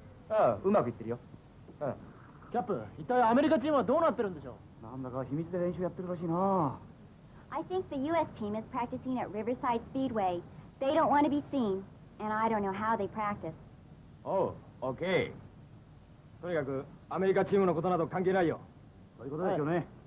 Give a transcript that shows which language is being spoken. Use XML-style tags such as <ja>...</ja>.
<ja>ああ、うまくいってるよ。キャップ、一体アメリカチームはどうなってるんでしょう？なんだか秘密で練習やってるらしいな。</ja> <en>I think the U.S. team is practicing at Riverside Speedway. They don't want to be seen, and I don't know how they practice.</en> <ja>おう、オッケー。とにかくアメリカチームのことなど関係ないよ。そういうことですよね。</ja>